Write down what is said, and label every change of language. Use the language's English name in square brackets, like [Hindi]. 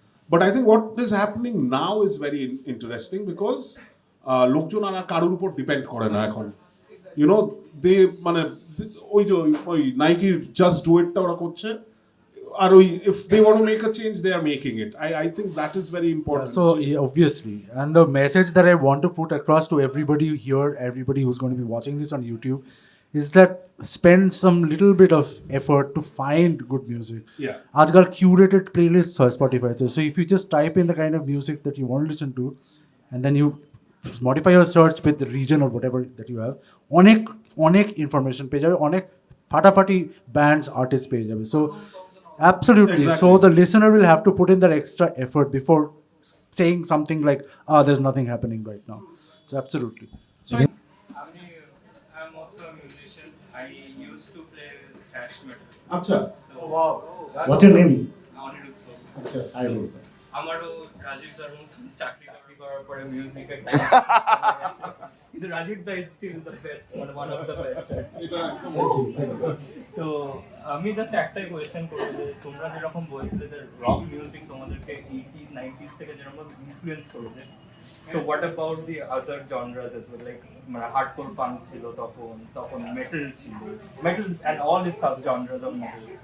[English] but I think what is happening now is very interesting, because [Bangla] লোকজন আর কারোর উপর depend করে না এখন। [English] You know they মানে ওই যে ওই নাইকির জাস্ট ডু ইটটা ওরা করছে, আর ওই if they want to make a change they are making it. I think that is very important. So yeah, obviously, and the message that I want to put across to everybody here, everybody who's going to be watching this on YouTube, is that spend some little bit of effort to find good music. Yeah. Aajkal curated playlists on Spotify. So if you just type in the kind of music that you want to listen to, and then you modify your search with the region or whatever that you have, [Bangla] অনেক information পেয়ে যাবে, [English] অনেক ফাটাফাটি bands, artists পেয়ে যাবে. So absolutely. Exactly. So the listener will have to put in that extra effort before saying something like, there's nothing happening right now. So absolutely. So I'm also a musician. I used to play thrash metal. [Bangla] আচ্ছা, [English] What's your name? [Bangla] Aniruddha. আচ্ছা, [English] I will. [Bangla] আমারও রাজীব দার মতন চাকরি করার পরে মিউজিকের কিন্তু রাজীব দা [English] is still the best, [Bangla] মানে [English] One of the best. [Bangla] এটা একদম তো আমি জাস্ট একটাই কোয়েশ্চেন করবো যে তোমরা যেরকম বলছিলে যে রক মিউজিক তোমাদেরকে 80s 90s থেকে যেরকম ইনফ্লুয়েন্স করেছে, [English] so what about the other genres as well, [Bangla] like মানে হার্ডকোর পাঙ্ক ছিল তখন মেটাল ছিল, metals and all it's sub genres of metal.